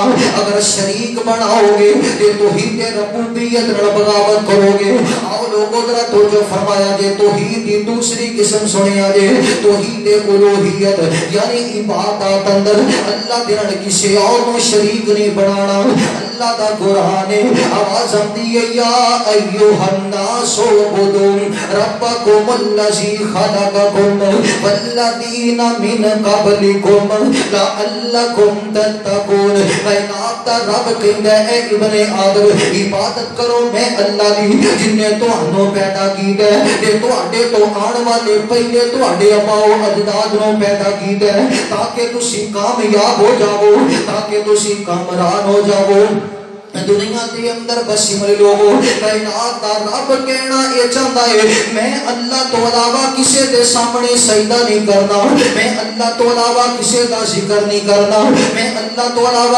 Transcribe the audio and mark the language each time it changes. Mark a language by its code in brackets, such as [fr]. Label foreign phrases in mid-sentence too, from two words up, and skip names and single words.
[ur] اگر شریک بناؤ گے تو توحید ربوبیت بغاوت کرو گے۔ [pa] آؤ لوگوں ذرا توجہ فرمایا جے توحید دی دوسری قسم سنیا جے توحید الوہیت، یعنی عبادت اندر اللہ دے نال کسی اور کو شریک نہیں بنانا۔ اللہ دا قرآن آواز آتی ہے [ar] یا ایوہ الناس اعبدوا ربکم الذی خلقکم والذین من قبلکم لعلکم تتقون۔ [pa] کائنات دا رب کہندا ہے ابن آدم عبادت کرو میں اللہ دی جن نے تانوں پیدا کیتا ہے تے تواڈے تو آن والے پہلے تواڈے اباؤ اجداد نوں پیدا کیتا ہے تاکہ تسی کامیاب ہو جاؤ، تاکہ تسی کامران ہو جاؤ۔ دنیا دے اندر بسی ملے لوگوں کائنات دا رب کہنا یہ چاہتا ہے میں اللہ تو علاوہ کسے دے سامنے سجدہ نہیں کرنا، میں اللہ تو علاوہ کسے دا ذکر نہیں کرنا، میں اللہ تو علاوہ